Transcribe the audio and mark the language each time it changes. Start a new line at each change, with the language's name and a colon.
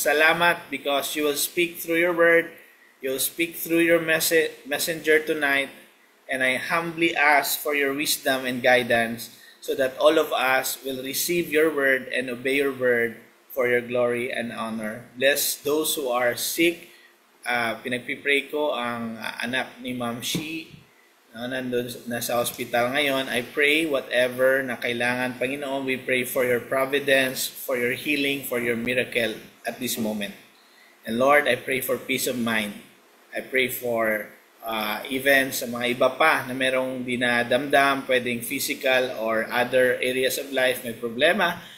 English: Salamat because you will speak through your word, you will speak through your messenger tonight, and I humbly ask for your wisdom and guidance so that all of us will receive your word and obey your word for your glory and honor. Bless those who are sick.
Filipino: Pinagpipray ko ang anak ni Ma'am Shi, nandun nasa hospital ngayon.
English: I pray whatever
Filipino: na kailangan, Panginoon,
English: we pray for your providence, for your healing, for your miracle at this moment. And Lord, I pray for peace of mind. I pray for even
Filipino: sa mga iba pa na merong dinadamdam, pwedeng
English: physical or other areas of life,
Filipino: may problema.